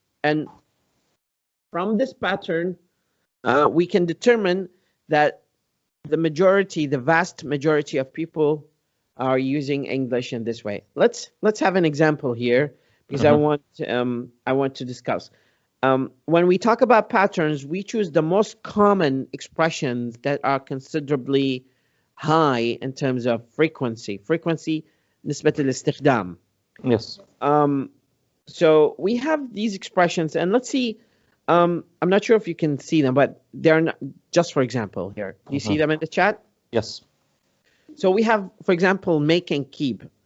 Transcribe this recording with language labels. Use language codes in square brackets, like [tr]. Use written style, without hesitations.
[en] And from this pattern, we can determine that the vast majority of people are using English in this way. Let's have an example here, because I want to discuss. When we talk about patterns, we choose the most common expressions that are considerably high in terms of frequency. [ar] Frequency, نسبة الاستخدام. [en] Yes. So we have these expressions, and let's see. I'm not sure if you can see them, but they're not, just for example here. Do you see them in the chat? Yes. So we have, for example, make and keep.